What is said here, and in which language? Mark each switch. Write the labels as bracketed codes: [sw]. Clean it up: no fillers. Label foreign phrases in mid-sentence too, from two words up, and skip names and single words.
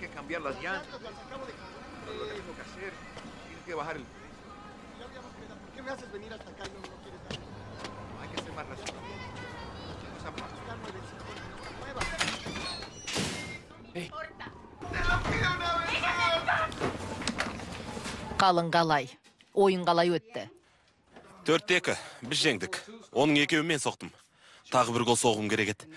[es] cambiar las llantas. Pero lo que tengo que hacer, tiene que bajar el... ¿Por qué me haces venir hasta acá y no quieres dar? Hay que ser más racional. No sean más. [kk] Қалың қалай? Ойын қалай өтті? 4-2, біз жеңдік. Оның екеуін мен соқтым. Тағы бір гол соғым керек еді.